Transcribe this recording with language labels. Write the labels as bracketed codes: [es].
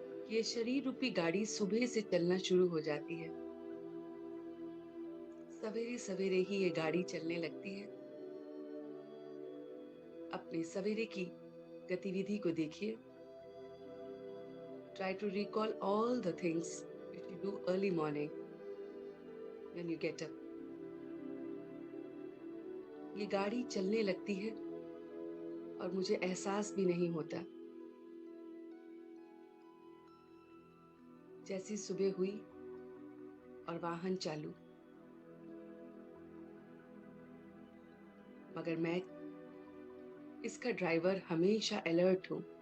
[hi] ये शरीर रूपी गाड़ी सुबह से चलना शुरू हो जाती है। सवेरे सवेरे ही ये गाड़ी चलने लगती है। अपने सवेरे की गतिविधि को देखिए। [en] Try to recall all the things which you do early morning when you get up. [hi] ये गाड़ी चलने लगती है और मुझे एहसास भी नहीं होता। जैसी सुबह हुई और वाहन चालू, मगर मैं इसका ड्राइवर हमेशा अलर्ट हूँ।